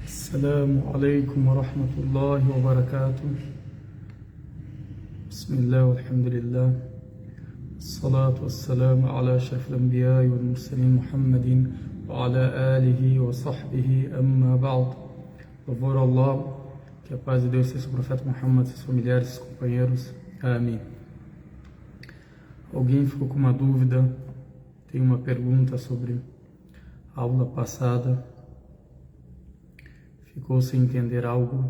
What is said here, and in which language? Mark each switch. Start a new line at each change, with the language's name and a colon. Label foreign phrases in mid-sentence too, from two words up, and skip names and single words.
Arabic: السلام عليكم ورحمة الله وبركاته. بسم الله والحمد لله، الصلاة والسلام على أشرف الأنبياء والمرسلين محمد وعلى آله وصحبه أما بعد.
Portuguese: Louvor a Allah, que a paz de Deus seja sobre o profeta Muhammad, seus familiares, seus companheiros. Amém. Alguém ficou com uma dúvida, tem uma pergunta sobre a aula passada, ficou sem entender algo?